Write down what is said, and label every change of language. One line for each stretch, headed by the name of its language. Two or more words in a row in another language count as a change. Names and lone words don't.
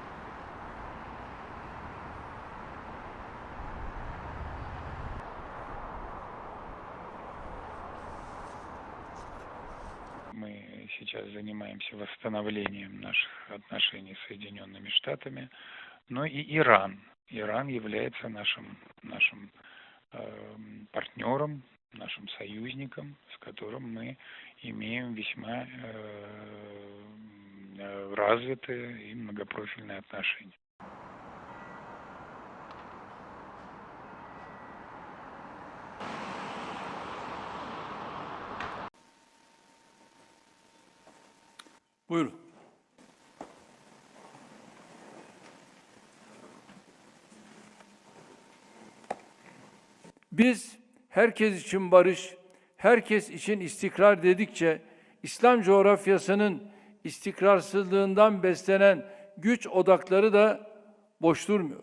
Russian: Мы сейчас занимаемся восстановлением наших отношений с Соединенными Штатами, но и Иран. Иран является нашим партнером, нашим союзником, с которым мы имеем весьма развитые и многопрофильные отношения.
Turkish: Buyurun. Biz herkes için barış, herkes için istikrar dedikçe İslam coğrafyasının istikrarsızlığından beslenen güç odakları da boş durmuyor.